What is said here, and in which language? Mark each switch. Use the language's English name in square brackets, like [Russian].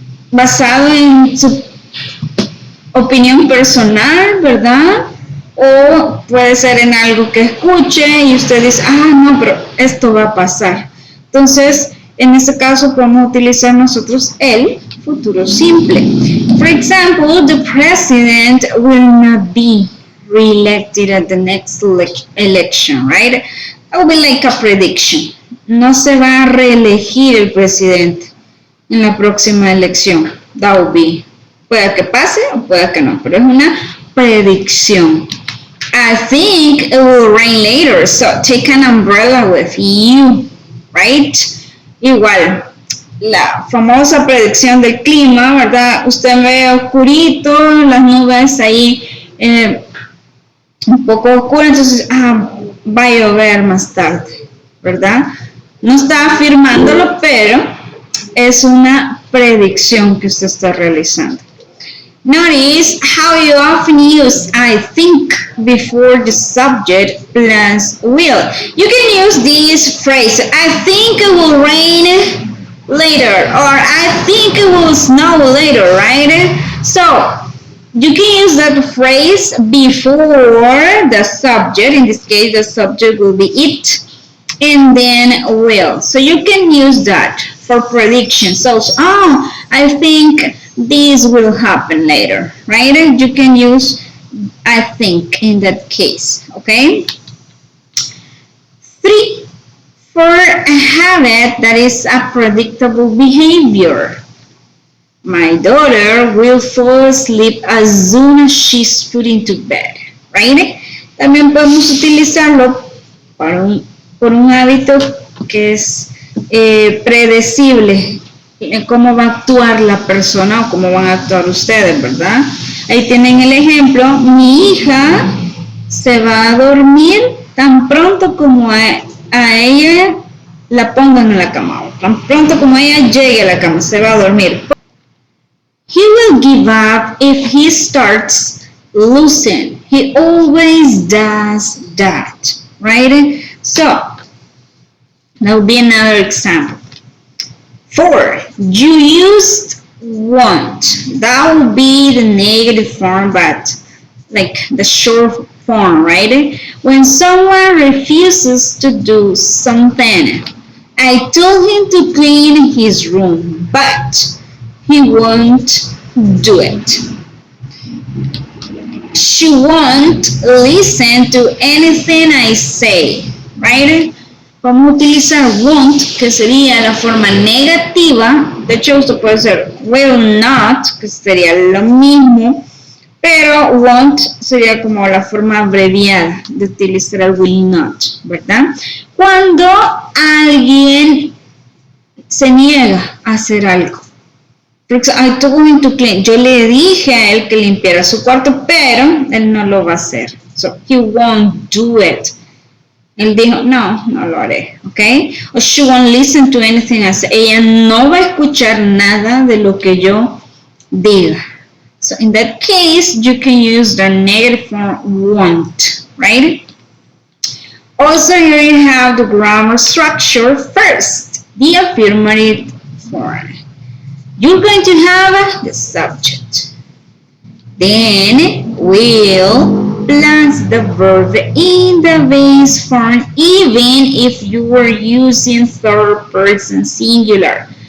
[Spanish] Basado en su opinión personal, ¿verdad? O puede ser en algo que escuche y usted dice, no, pero esto va a pasar. Entonces, en este caso podemos utilizar nosotros el futuro simple. [English] For example, the president will not be re-elected at the next election, right? That would be like a prediction. [Spanish] No se va a reelegir el presidente en la próxima elección. [English] That would be. [Spanish] Puede que pase o puede que no, pero es una predicción. [English] I think it will rain later, so take an umbrella with you, right? [Spanish] Igual, la famosa predicción del clima, ¿verdad? Usted ve oscurito, las nubes ahí un poco oscuras, entonces, va a llover más tarde, ¿verdad? No está afirmándolo, pero es una predicción que usted está realizando. [English] Notice how you often use I think before the subject plus will. You can use this phrase, I think it will rain later, or I think it will snow later, right? So, you can use that phrase before the subject. In this case, the subject will be it, and then will. So you can use that for prediction. So, I think this will happen later, right? You can use I think in that case, okay? 3, for a habit that is a predictable behavior. My daughter will fall asleep as soon as she's put into bed, right? [Spanish] También podemos utilizarlo por un hábito que es predecible, cómo va a actuar la persona o cómo van a actuar ustedes, ¿verdad? Ahí tienen el ejemplo, mi hija se va a dormir tan pronto como a ella la pongan en la cama, tan pronto como ella llegue a la cama, se va a dormir. [English] He will give up if he starts losing. He always does that, right? So, that would be another example. 4, you used want. That would be the negative form, but like the short form, right? When someone refuses to do something, I told him to clean his room, but he won't do it. She won't listen to anything I say, right? [Spanish] vamos a utilizar won't, que sería la forma negativa. De hecho, esto puede ser will not, que sería lo mismo, pero won't sería como la forma abreviada de utilizar el will not, ¿verdad? Cuando alguien se niega a hacer algo. [English] I told him to clean. [Spanish] Yo le dije a él que limpiara su cuarto, pero él no lo va a hacer. [English] So, he won't do it. [Spanish] Él dijo, no lo haré, ¿ok? [English] Or she won't listen to anything I say. [Spanish] Ella no va a escuchar nada de lo que yo diga. [English] So, in that case, you can use the negative form won't, right? Also, here you have the grammar structure. First, the affirmative form. You're going to have the subject. Then will plus the verb in the base form, even if you were using third person singular.